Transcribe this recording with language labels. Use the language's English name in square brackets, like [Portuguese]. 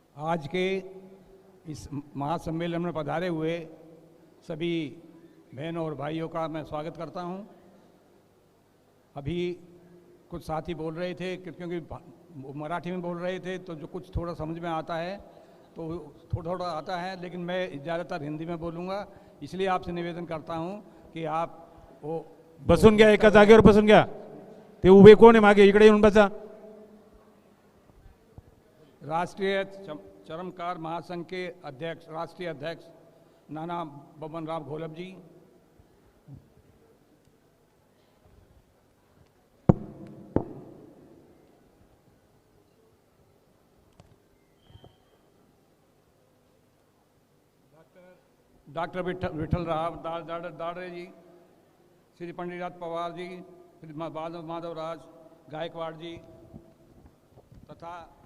[Hindi] आज के इस महासम्मेलन में पधारे हुए सभी बहनों और भाइयों का मैं स्वागत करता हूं. अभी कुछ साथी बोल रहे थे क्योंकि मराठी में बोल रहे थे, तो जो कुछ थोड़ा समझ में आता है तो थोड़ा आता है, लेकिन मैं ज़्यादातर हिंदी में बोलूँगा. इसलिए आपसे निवेदन करता हूं कि आप वो [Marathi] बसून घ्या, एका जागेवर बसून घ्या. ते उभे कोण आहे मागे, इकडे येऊन बसा. [Hindi] राष्ट्रीय चरमकार महासंघ के अध्यक्ष, राष्ट्रीय अध्यक्ष नाना बबन राव घोलप जी, डॉक्टर विठल राव दाड़े जी, श्री पंडितनाथ पवार जी, श्री माधवराज गायकवाड़ जी, तथा